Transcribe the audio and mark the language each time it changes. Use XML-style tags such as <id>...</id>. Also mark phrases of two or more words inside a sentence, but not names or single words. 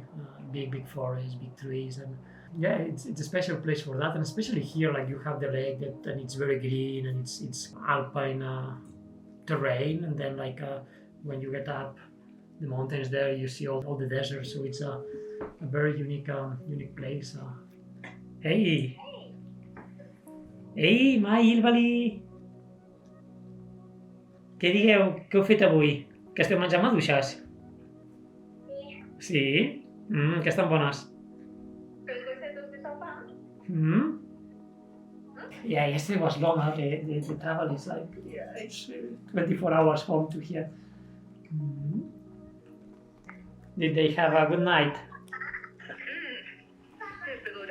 <en>Big forests, big trees, and yeah, it's a special place for that. And especially here, like you have the lake and it's very green, and it's alpine terrain, and then like when you get up the mountains there, you see all the desert. So it's a very unique place.</en> <ca>Hey! Ei, Mai, Ilvali! Què digueu? Què heu fet avui? Que esteu menjant maduixes? Sí? Que estan bones.</ca> <en>Yeah, yesterday was long. The travel is like, yeah, it's 24 hours home to here. Did they have a good night? Super good.</en>